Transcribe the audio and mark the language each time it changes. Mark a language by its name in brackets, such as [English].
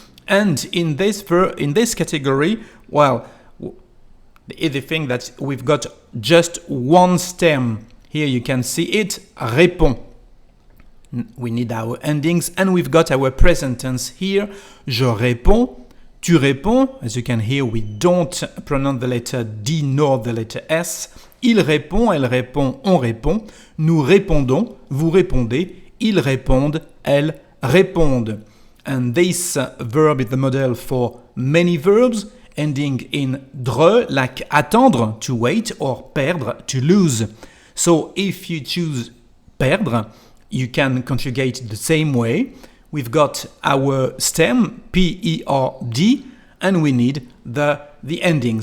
[English] And in this category, well, the thing that we've got just one stem. Here you can see it, répond. We need our endings and we've got our present tense here. [French] Je réponds, tu réponds. [English] As you can hear, we don't pronounce the letter D nor the letter S. [French] Il répond, elle répond, on répond. Nous répondons, vous répondez. Ils répondent, elles répondent. [English] And this verb is the model for many verbs ending in dre, like attendre, to wait, or perdre, to lose. So if you choose perdre, you can conjugate the same way. We've got our stem, P-E-R-D, and we need the ending.